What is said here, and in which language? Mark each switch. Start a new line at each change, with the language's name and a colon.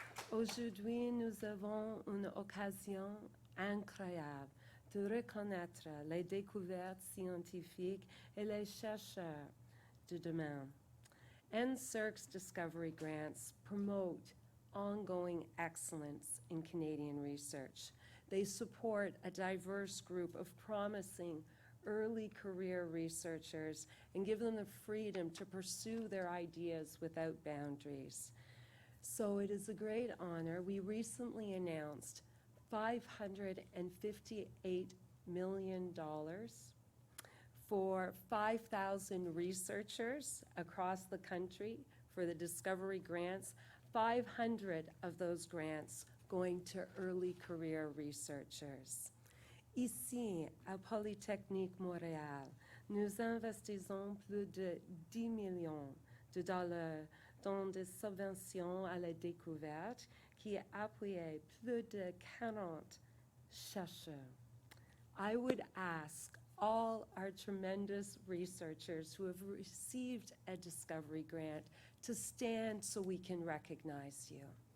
French: Aujourd'hui, nous avons une occasion incroyable de reconnaître les découvertes scientifiques et les chercheurs de demain.
English: NSERC's Discovery Grants promote ongoing excellence in Canadian research. They support a diverse group of promising early career researchers and give them the freedom to pursue their ideas without boundaries. So it is a great honor. We recently announced $558 million for 5,000 researchers across the country for the Discovery Grants. 500 of those grants going to early career researchers.
French: Ici, à Polytechnique Montréal, nous investissons plus de 10 millions de dollars dans des subventions à la découverte qui appuient plus de 40 chercheurs.
English: I would ask all our tremendous researchers who have received a Discovery Grant to stand so we can recognize you.